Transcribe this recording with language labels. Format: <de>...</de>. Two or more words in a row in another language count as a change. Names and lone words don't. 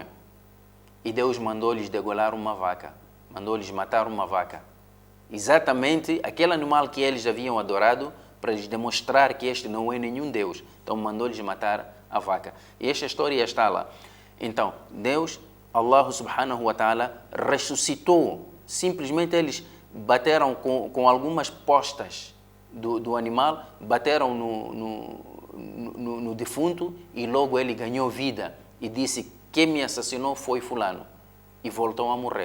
<pt>E Deus mandou-lhes degolar uma vaca, mandou-lhes matar uma vaca. Exatamente aquele animal que eles haviam adorado, para lhes demonstrar que este não é nenhum Deus. Então, mandou-lhes matar a vaca. E esta história está lá. Então, Deus,</pt> <ar>الله سبحانه وتعالى,</ar> <pt>ressuscitou. Simplesmente eles bateram com algumas postas do animal, bateram no defunto e logo ele ganhou vida e disse: quem me assassinou foi fulano, e voltou a morrer.</pt>